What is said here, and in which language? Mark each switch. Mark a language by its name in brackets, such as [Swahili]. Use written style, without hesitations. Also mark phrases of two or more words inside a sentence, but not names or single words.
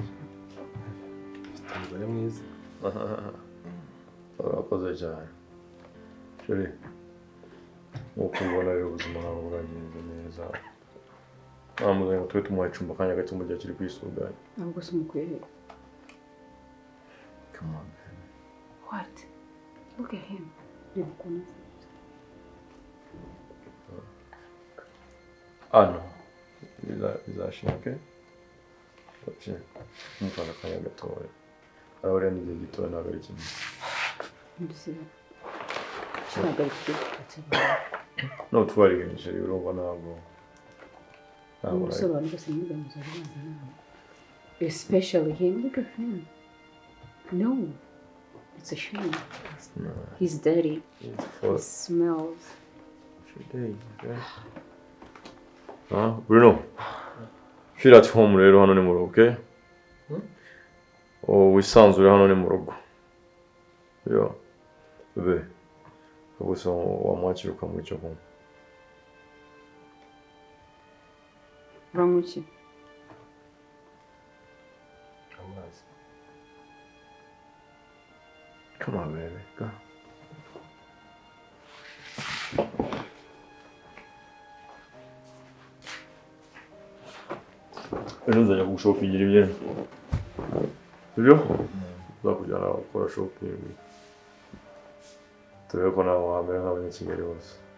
[Kinyarwanda] Umugore mwiza. Urakoze cyane. Chérie. Uko ubona rero ubuzima bwawe buragenze neza. Namuzanye ngo tube tumuha icumbi akanya gato mu gihe kiri kwisuganya. Ntabwo se umukwiye he? [English] Come on, baby. What? Look at him. [Kinyarwanda] Reba ukuntu asa. No. Bizashinga, okay? Okay. Mufana akanya gatoya. Arabariya ni igihe gitoya ntabwo ari kimwe. Ndisiba. Ntabwo ari kimwe. No, twariganye chérie, urumva ntabwo. Ubusobanuro bwose n'ubwamuzari baza nawe. [English] Especially him. Look at him. No. It's a shame. No. He's dirty. He smells. Bruno. Feel at home [Kinyarwanda] rero hano ni mu rugo, okay? Wisanzure hano ni mu rugo. Yo. Bebe. Gusa wamwakira ukamuha icyo kunywa. Uramuki? Amazi. [English] Come on, baby. Go. [Kinyarwanda] Ejo nzajya kugushopingira imyenda. Sibyo? Nzakujyana gukora shopping. Turebe ko nawe wamera nk'abanyakigali bose.